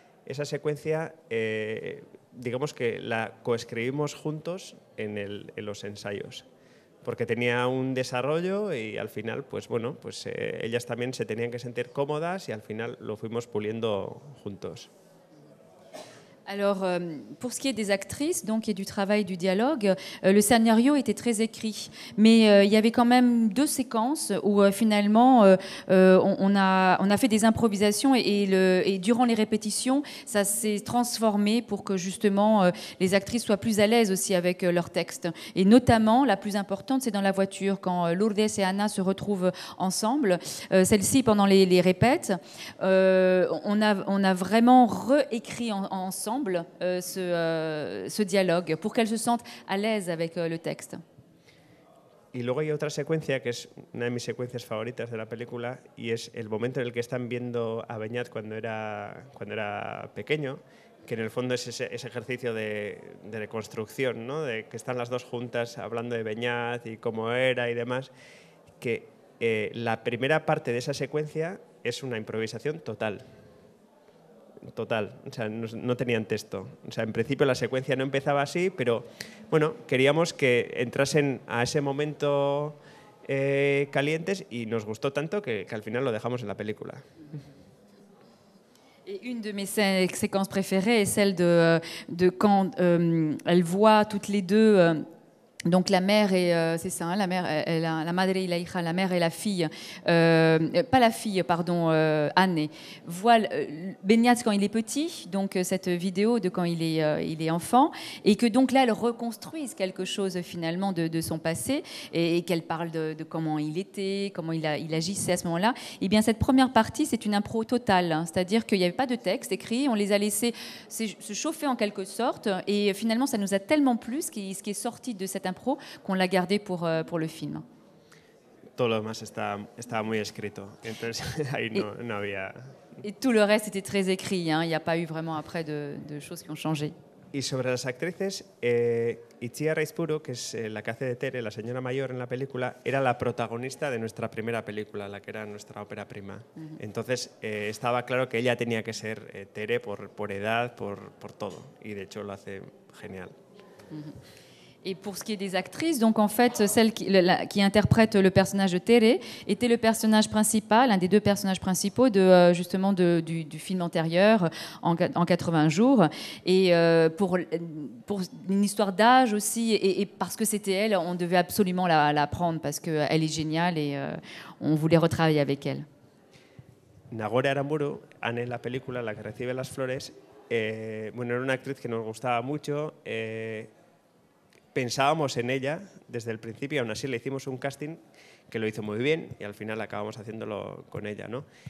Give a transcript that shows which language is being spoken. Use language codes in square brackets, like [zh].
[es] Esa secuencia, digamos que la coescribimos juntos en los ensayos, porque tenía un desarrollo y al final, pues bueno, pues ellas también se tenían que sentir cómodas y al final lo fuimos puliendo juntos. [fr] Alors, pour ce qui est des actrices, donc, et du travail du dialogue, le scénario était très écrit. Mais il y avait quand même deux séquences où finalement, on a fait des improvisations et durant les répétitions, ça s'est transformé pour que justement les actrices soient plus à l'aise aussi avec leur texte. Et notamment, la plus importante, c'est dans la voiture, quand Lourdes et Anna se retrouvent ensemble. Celle-ci, pendant les répètes, on a vraiment réécrit ensemble ce dialogue pour qu'elles se sentent à l'aise avec le texte. [es] Y luego hay otra secuencia que es una de mis secuencias favoritas de la película y es el momento en el que están viendo a Beñat cuando era pequeño, que en el fondo es ese ejercicio de reconstrucción, ¿no? De que están las dos juntas hablando de Beñat y cómo era y demás, que la primera parte de esa secuencia es una improvisación total, o sea, no tenían texto. O sea, en principio la secuencia no empezaba así, pero bueno, queríamos que entrasen a ese momento calientes y nos gustó tanto que al final lo dejamos en la película. [fr] Et une de mes séquences préférées est celle de quand elles voient toutes les deux... Donc la mère et c'est ça, hein, la mère, [es] la madre y la hija, [fr] la mère et la fille, pas la fille, pardon, Anne, voient Beñat quand il est petit, donc cette vidéo de quand il est enfant, et que donc là elles reconstruisent quelque chose finalement de son passé et qu'elle parle de comment il était, comment il agissait à ce moment-là. Et bien cette première partie c'est une impro totale, hein, c'est-à-dire qu'il n'y avait pas de texte écrit, on les a laissés se chauffer en quelque sorte, et finalement ça nous a tellement plu ce qui est sorti de cette impro qu'on l'a gardé pour le film. [es] Todo lo demás estaba muy escrito, entonces ahí no había... [fr] Et tout le reste était très écrit, hein, il n'y a pas eu vraiment après de choses qui ont changé. [es] Y sobre las actrices, Itziar Aizpuru, que es la que hace de Tere, la señora mayor en la película, era la protagonista de nuestra primera película, la que era nuestra ópera prima. Entonces estaba claro que ella tenía que ser Tere por edad, por todo, y de hecho lo hace genial. [fr] Et pour ce qui est des actrices, donc en fait, celle qui interprète le personnage de Tere était le personnage principal, un des deux personnages principaux de, justement du film antérieur, en 80 jours. Et pour une histoire d'âge aussi, et parce que c'était elle, on devait absolument la prendre parce qu'elle est géniale et on voulait retravailler avec elle. [es] Nagore Aramburu, Anne en la película, la que recibe las flores, bueno, era una actriz que nos gustaba mucho. Pensábamos en ella desde el principio, aún así le hicimos un casting que lo hizo muy bien y al final acabamos haciéndolo con ella, ¿no?